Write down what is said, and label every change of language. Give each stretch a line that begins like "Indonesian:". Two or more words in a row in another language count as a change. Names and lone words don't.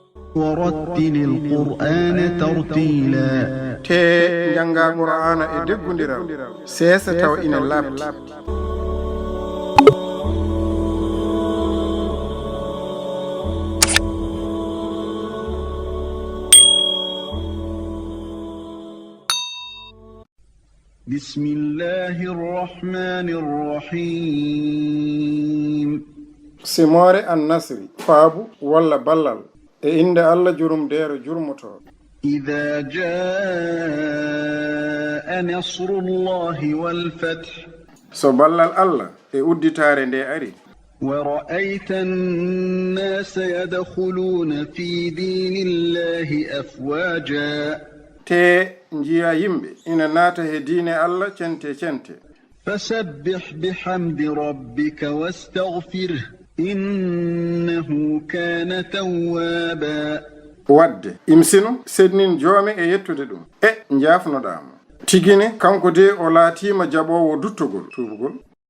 Arabic: ورتل القرآن ترتيلا
Fula: te janga qur'ana e deggundiral sesa taw ina labti
Arabic: بسم الله الرحمن الرحيم
Fula: simore annasri faabu walla ballal e inde Allah jurumdere jurmoto
Arabic: إذا جاء نصر الله والفتح
Fula: so ballal Allah e udditare nde ari
Arabic: ورأيت الناس يدخلون في دين الله أفواجا
Fula: te njiya yimɓe ina naata he diine Allah cente
Arabic: فسبح بحمد ربك واستغفره إنه كان توابا
Fula: wadde imsino sednin joome e yettude ɗum e jaafnoɗamo tigine kanko de o laatima jaɓowo duttugol tuubugol